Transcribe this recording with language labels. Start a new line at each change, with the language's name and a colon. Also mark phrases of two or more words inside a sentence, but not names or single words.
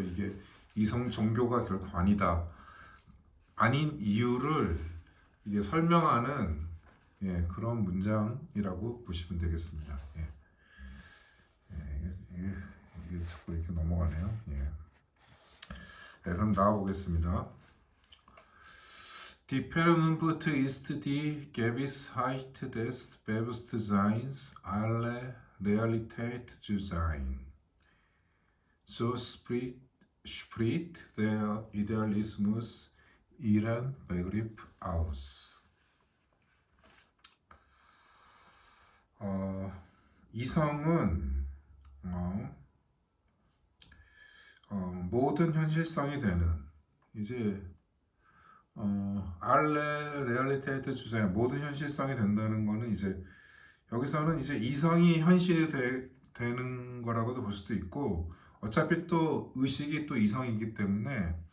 Korean: 이게 이성 종교가 결코 아닌 이유를 이게 설명하는 그런 문장이라고 보시면 되겠습니다. 이게 자꾸 이렇게 넘어가네요. 그럼 나와보겠습니다.
German: Die Vernunft ist die Gewissheit des Bewusstseins, alle Realität zu sein. So spricht der Idealismus ihren Begriff aus.
Korean: 이성은 모든 현실성이 되는 이제
German: alle Realität
Korean: 주제, 모든 현실성이 된다는 거는 이제 여기서는 이제 이성이 현실이 되는 거라고도 볼 수도 있고, 어차피 또 의식이 또 이성이기 때문에